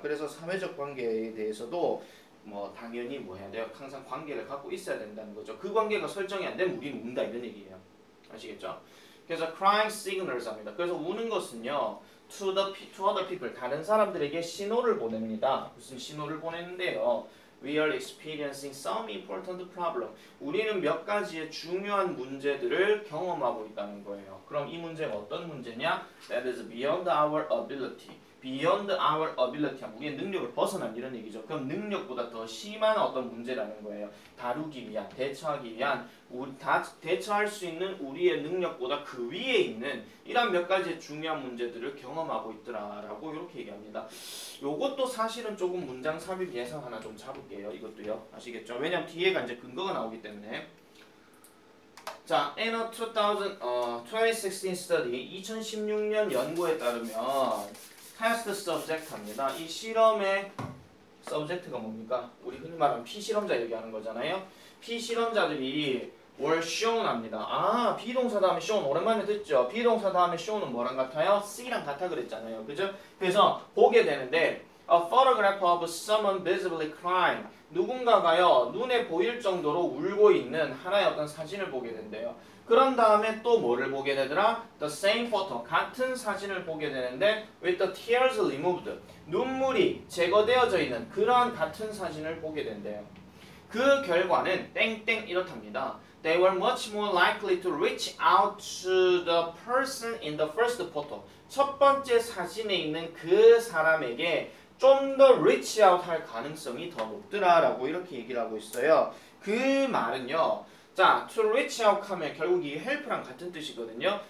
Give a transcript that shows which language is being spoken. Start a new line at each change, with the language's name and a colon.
Korean: 그래서 사회적 관계에 대해서도 뭐 당연히 뭐 해야 돼요? 항상 관계를 갖고 있어야 된다는 거죠. 그 관계가 설정이 안 되면 우리는 운다 이런 얘기예요. 아시겠죠? 그래서
English: crying signals
Korean: 합니다. 그래서 우는 것은요.
English: to other people
Korean: 다른 사람들에게 신호를 보냅니다. 무슨 신호를 보내는데요?
English: We are experiencing some important problem.
Korean: 우리는 몇 가지의 중요한 문제들을 경험하고 있다는 거예요. 그럼 이 문제가 어떤 문제냐?
English: That is beyond our ability. Beyond our ability.
Korean: 우리의 능력을 벗어난 이런 얘기죠. 그럼 능력보다 더 심한 어떤 문제라는 거예요. 다루기 위한, 대처하기 위한, 대처할 수 있는 우리의 능력보다 그 위에 있는 이런 몇 가지의 중요한 문제들을 경험하고 있더라라고 이렇게 얘기합니다. 요것도 사실은 조금 문장 삽입 예상 하나 좀 잡을게요. 이것도요. 아시겠죠? 왜냐면 뒤에가 이제 근거가 나오기 때문에. 자,
English: in a 2016 study,
Korean: 2016년 연구에 따르면 test subject 합니다. 이 실험의 subject가 뭡니까? 우리 흔히 말하는 피실험자 얘기하는 거잖아요. 피실험자들이 were shown 합니다. 아, 비동사 다음에 shown 오랜만에 듣죠? 비동사 다음에 show는 뭐랑 같아요? C랑 같아 그랬잖아요. 그죠? 그래서 보게 되는데
English: a photograph of someone visibly crying.
Korean: 누군가가요 눈에 보일 정도로 울고 있는 하나의 어떤 사진을 보게 된대요. 그런 다음에 또 뭐를 보게 되더라?
English: The same photo,
Korean: 같은 사진을 보게 되는데
English: with the tears removed,
Korean: 눈물이 제거되어져 있는 그러한 같은 사진을 보게 된대요. 그 결과는 땡땡 이렇답니다.
English: They were much more likely to reach out to the person in the first photo.
Korean: 첫 번째 사진에 있는 그 사람에게 좀 더
English: reach out
Korean: 할 가능성이 더 높더라라고 이렇게 얘기를 하고 있어요. 그 말은요. 자,
English: to reach out
Korean: 하면 결국 이 help랑 같은 뜻이거든요.